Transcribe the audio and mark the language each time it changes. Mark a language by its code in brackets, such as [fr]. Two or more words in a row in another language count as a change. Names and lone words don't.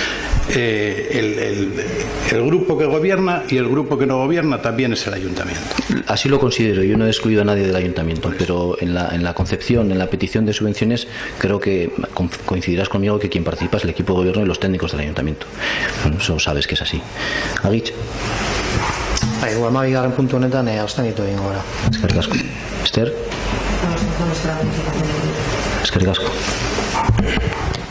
[es] El grupo que gobierna y el grupo que no gobierna también es el ayuntamiento. Así lo considero. Yo no he excluido a nadie del ayuntamiento, pero en la concepción, en la petición de subvenciones, creo que coincidirás conmigo que quien participa es el equipo de gobierno y los técnicos del ayuntamiento. Eso sabes que es así. [eu] Agitz. Igual bigarren puntu honetan abstenitu egingo gara. Eskerrik asko. Ester? Eskerrik asko.